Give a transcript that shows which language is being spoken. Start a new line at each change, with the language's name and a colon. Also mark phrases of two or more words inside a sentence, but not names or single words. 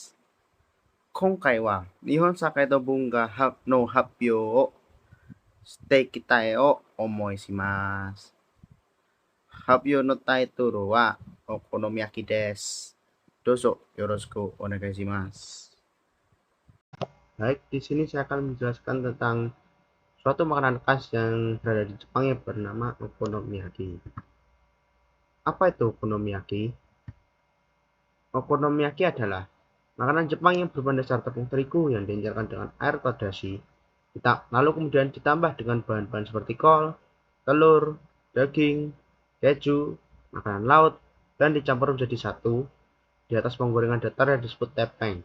Japanese: 今回は日本社会と文化の発表をしていきたいと思います。発表のタイトルはお好み焼きです。どうぞよろしくお願いします。
Indonesian: Baik, di sini saya akan menjelaskan tentang suatu makanan khas yang berada di Jepang yang bernama okonomiyaki. Apa itu okonomiyaki? Okonomiyaki adalah makanan Jepang yang berbahan dasar tepung terigu yang diencerkan dengan air atau dashi, lalu kemudian ditambah dengan bahan-bahan seperti kol, telur, daging, keju, makanan laut, dan dicampur menjadi satu di atas penggorengan datar yang disebut tepeng.